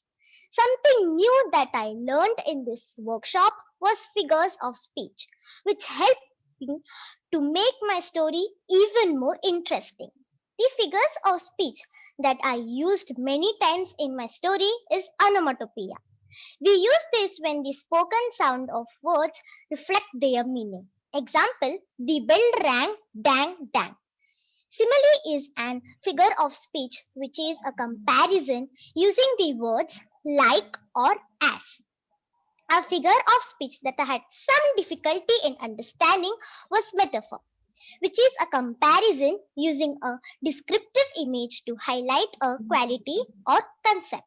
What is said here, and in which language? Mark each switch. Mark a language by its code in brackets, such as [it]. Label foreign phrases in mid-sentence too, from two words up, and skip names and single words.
[en] Something new that I learned in this workshop was figures of speech, which helped me to make my story even more interesting. The figures of speech that I used many times in my story is onomatopoeia. We use this when the spoken sound of words reflect their meaning. Example, the bell rang, dang, dang. Simile is an figure of speech which is a comparison using the words like or as. A figure of speech that I had some difficulty in understanding was metaphor, which is a comparison using a descriptive image to highlight a quality or concept.